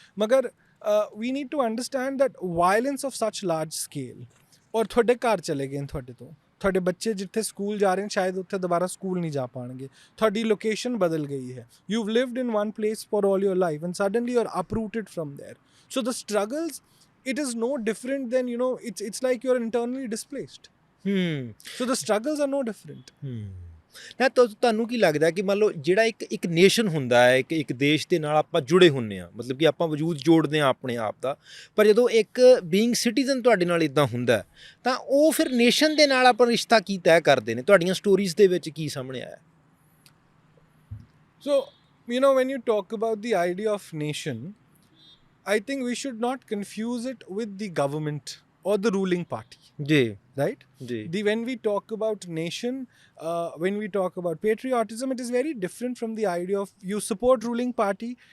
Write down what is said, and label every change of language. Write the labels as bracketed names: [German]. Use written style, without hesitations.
[Punjabi] ਮਗਰ [English] ਵੀ need to understand that violence of such large scale, [Punjabi] ਔਰ ਤੁਹਾਡੇ ਘਰ ਚਲੇ ਗਏ ਤੁਹਾਡੇ ਤੋਂ, ਤੁਹਾਡੇ ਬੱਚੇ ਜਿੱਥੇ ਸਕੂਲ ਜਾ ਰਹੇ ਨੇ ਸ਼ਾਇਦ ਉੱਥੇ ਦੁਬਾਰਾ ਸਕੂਲ ਨਹੀਂ ਜਾ ਪਾਉਣਗੇ, ਤੁਹਾਡੀ ਲੋਕੇਸ਼ਨ ਬਦਲ ਗਈ ਹੈ, [English] You lived in one place for all your life and suddenly you are uprooted from there। So the struggles, it is no different than, it's like you're internally displaced. So the struggles are no different. [Punjabi] ਨਾ ਤੁਹਾਨੂੰ ਕੀ ਲੱਗਦਾ ਕਿ ਮੰਨ ਲਓ ਜਿਹੜਾ ਇੱਕ nation ਹੁੰਦਾ ਹੈ, ਇੱਕ ਦੇਸ਼ ਦੇ ਨਾਲ ਆਪਾਂ ਜੁੜੇ ਹੁੰਦੇ ਹਾਂ, ਮਤਲਬ ਕਿ ਆਪਾਂ ਵਜੂਦ ਜੋੜਦੇ ਹਾਂ ਆਪਣੇ ਆਪ ਦਾ, ਪਰ ਜਦੋਂ ਇੱਕ ਬੀਇੰਗ ਸਿਟੀਜ਼ਨ ਤੁਹਾਡੇ ਨਾਲ ਇੱਦਾਂ ਹੁੰਦਾ ਤਾਂ ਉਹ ਫਿਰ ਨੇਸ਼ਨ ਦੇ ਨਾਲ ਆਪਣਾ ਰਿਸ਼ਤਾ ਕੀ ਤੈਅ ਕਰਦੇ ਨੇ? ਤੁਹਾਡੀਆਂ ਸਟੋਰੀਜ਼ ਦੇ ਵਿੱਚ ਕੀ ਸਾਹਮਣੇ ਆਇਆ? [English] So, when you talk about the idea of nation, I think we should not confuse it with the government or the ruling party. जी. Right? जी. When we talk about nation, when we talk about patriotism, it is very different from the idea of you support ruling party.